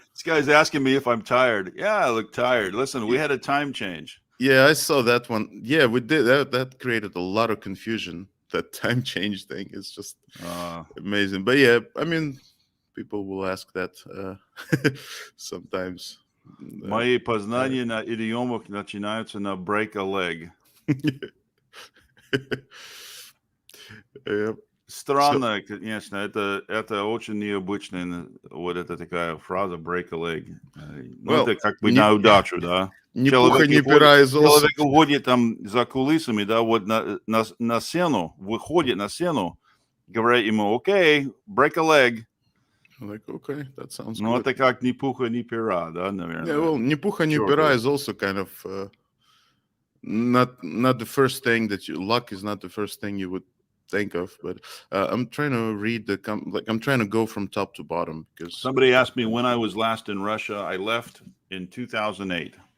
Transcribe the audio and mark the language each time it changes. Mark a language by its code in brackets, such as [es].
[en] This guy's asking me if I'm tired. Yeah, I look tired. Listen, we had a time change. Yeah, I saw that one. Yeah, we did. That created a lot of confusion. That time change thing is just amazing. But yeah, people will ask that sometimes. [ru] Мои познания на идиомах начинаются на break a leg. Странно, конечно, это очень необычная вот эта такая фраза break a leg. Это как бы на удачу, да. Ни пуха, ни пера из Человек уходит там за кулисами, да, вот на сцену, выходит на сцену, говорят ему, окей, break a leg. [en] Like, okay, that sounds good. [ru] Ну, это как ни пуха, ни пера, да, наверное. [en] Yeah, well, ни пуха, ни пера is also kind of not the first thing luck is not the first thing you would think of, but I'm trying to read I'm trying to go from top to bottom because Somebody asked me when I was last in Russia. I left in 2008.